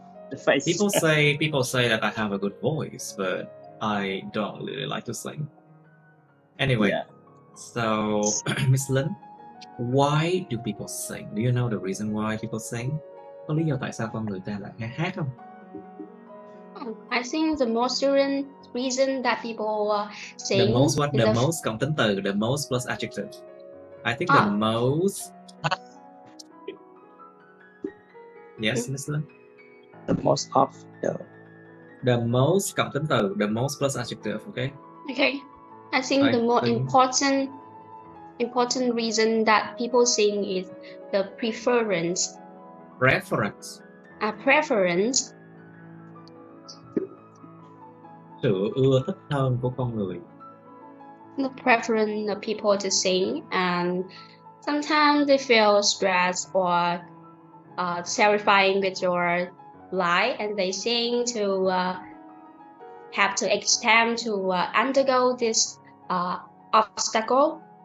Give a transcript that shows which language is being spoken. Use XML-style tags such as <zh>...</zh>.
<en>The face. People say that I have a good voice, but I don't really like to sing. Anyway, Yeah. so Miss Lin, why do people sing? Do you know the reason why people sing?</en> <vi>Có lý do tại sao con người ta lại nghe hát không?</vi> <en>I think the most reason that people sing. The most</en> <vi>cộng tính từ,</vi> <en>the most plus adjective. I think the most. Yes, Miss Lin. The most of The most</en> <vi>cộng tính từ,</vi> <en>the most plus adjective. Okay. Okay. I think the more important reason that people sing is the preference. Preference. Preference.</en> <vi>Sự ưa thích hơn của con người.</vi> <en>The preference of people to sing, and sometimes they feel stressed or terrifying with your life, and they sing to have to attempt to undergo this obstacle.</en>